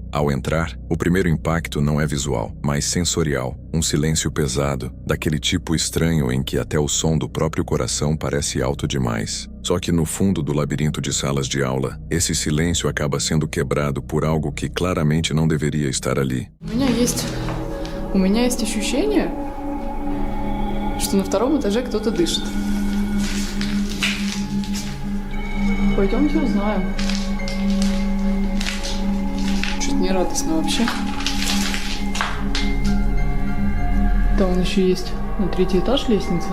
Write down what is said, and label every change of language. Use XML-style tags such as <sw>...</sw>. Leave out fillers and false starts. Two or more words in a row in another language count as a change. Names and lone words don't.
<pt>Ao entrar, o primeiro impacto não é visual, mas sensorial. Um silêncio pesado, daquele tipo estranho em que até o som do próprio coração parece alto demais. Só que no fundo do labirinto de salas de aula, esse silêncio acaba sendo quebrado por algo que claramente não deveria estar ali.</pt> <ru>У меня есть ощущение, что на втором этаже кто-то дышит. Пойдемте узнаем. Чуть не радостно вообще. Там еще есть на 3-й этаж лестница.</ru>